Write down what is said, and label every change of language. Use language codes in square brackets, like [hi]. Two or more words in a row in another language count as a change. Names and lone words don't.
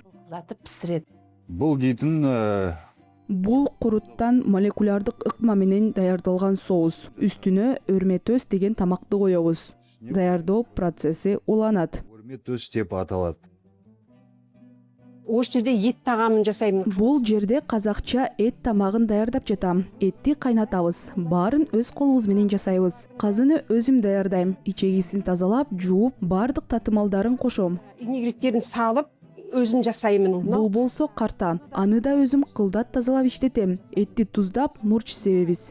[ky] жатып писирет. Бул дейтин Бул куруттан молекулярдык ыкма менен даярдалган соус. Үстүнө өрметөс деген тамакты коебуз. Даярдоо процесси уланат. өрметөс деп аталат. [kk] Ош жерде ет тагамын жасаймын. [ky] Бул жерде казакча эт тамагын даярдап жатам. Этти кайнатабыз. Баарын өз колубуз менен жасайбыз. Казыны өзүм даярдайм. Ичегисин тазалап, жууп, бардык татымалдарын кошом. Инегреттерин салып, өзүм жасаймын. Бул болсо карта. Аны да өзүм кылдат тазалап иштетем. Этти туздап, мурч себебиз.